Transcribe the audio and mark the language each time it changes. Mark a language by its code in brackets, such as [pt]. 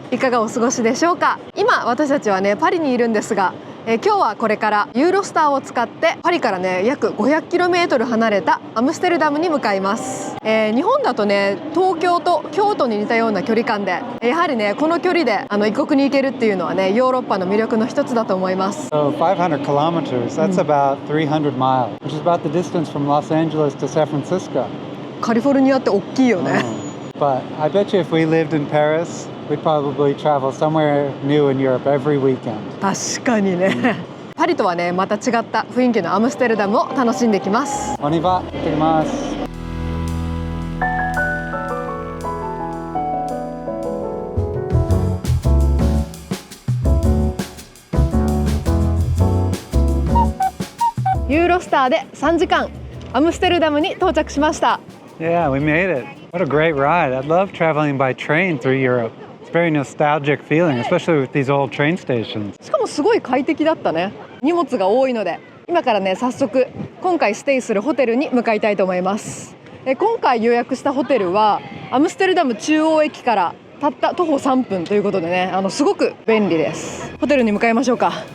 [ja] いかがお過ごしでしょうか。今私たちはねパリにいるんですが、今日はこれからユーロスターを使ってパリからね約 500km 離れたアムステルダムに向かいます。日本だとね東京と京都に似たような距離感で、やはりねこの距離で異国に行けるっていうのはねヨーロッパの魅力の一つだと思います。 [en] So 500 kilometers, that's about 300 miles, which is about the distance from Los Angeles to San Francisco. [ja] カリフォルニアって大きいよね。 [en] But I bet you if we lived in Paris, we'd probably travel somewhere new in Europe every weekend. [ja] 確かにね。パリとはねまた違った雰囲気のアムステルダムを楽しんできます。 [fr] On y va, [ja] 行ってきます。ユーロスターで3時間アムステルダムに到着しました。 [en] Yeah, we made it. What a great ride. I love traveling by train through Europe. It's a very nostalgic feeling, especially with these old train stations. [ja] しかもすごい快適だったね。荷物が多いので今からね早速今回ステイするホテルに向かいたいと思います。今回予約したホテルはアムステルダム中央駅からたった徒歩3分ということでねすごく便利です。ホテルに向かいましょうか。